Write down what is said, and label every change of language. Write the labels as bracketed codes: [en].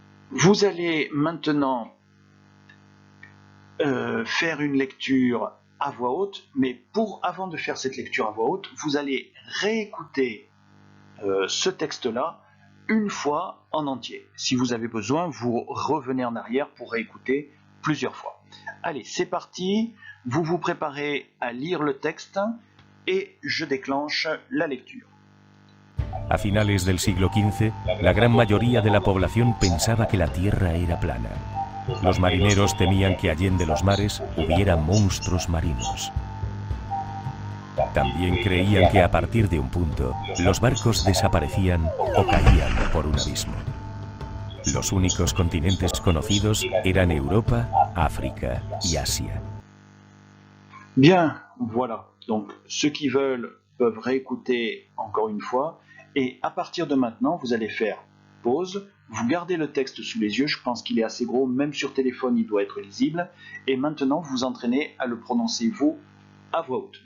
[fr] Vous allez maintenant faire une lecture à voix haute, mais avant de faire cette lecture à voix haute, vous allez réécouter ce texte-là une fois en entier. Si vous avez besoin, vous revenez en arrière pour réécouter plusieurs fois. Allez, c'est parti, vous vous préparez à lire le texte et je déclenche la lecture. [es] A finales del siglo XV, la gran mayoría de la población pensaba que la Tierra era plana. Los marineros temían que allende los mares hubiera monstruos marinos. También creían que a partir de un punto, los barcos desaparecían o caían por un abismo. Los únicos continentes conocidos eran Europa, África y Asia. [fr] Bien, voilà. Donc, ceux qui veulent peuvent réécouter encore une fois. Et à partir de maintenant, vous allez faire pause. Vous gardez le texte sous les yeux. Je pense qu'il est assez gros. Même sur téléphone, il doit être lisible. Et maintenant, vous vous entraînez à le prononcer, vous, à voix haute.